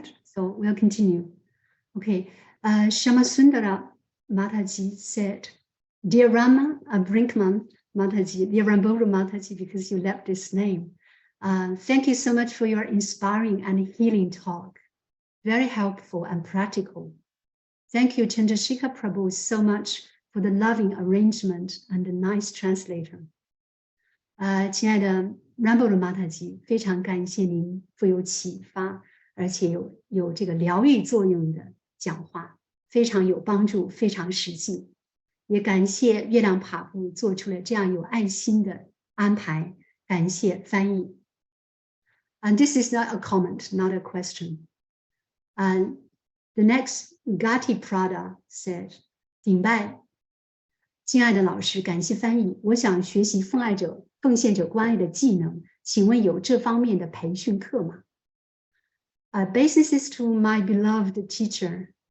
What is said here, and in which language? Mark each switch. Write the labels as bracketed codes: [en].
[en] chat, so we'll continue. Okay, Shamasundara Mataji said, "Dear Rama Brinkman Mataji, dear Ramburu Mataji, because you left this name. Thank you so much for your inspiring and healing talk. Very helpful and practical. Thank you, Chandrasekhar Prabhu, so much for the loving arrangement and the nice translator." [zh] 亲爱的 Ramburu Mataji， 非常感谢您富有启发，而且有这个疗愈作用的讲话，非常有帮助，非常实际。也感谢月亮帕布做出了这样有爱心的安排，感谢翻译。 [en] And this is not a comment, not a question. And the next Gati Prada said, [zh] 顶拜，亲爱的老师，感谢翻译。我想学习奉献者关爱的技能，请问有这方面的培训课吗？ [en] Basis to my beloved teacher.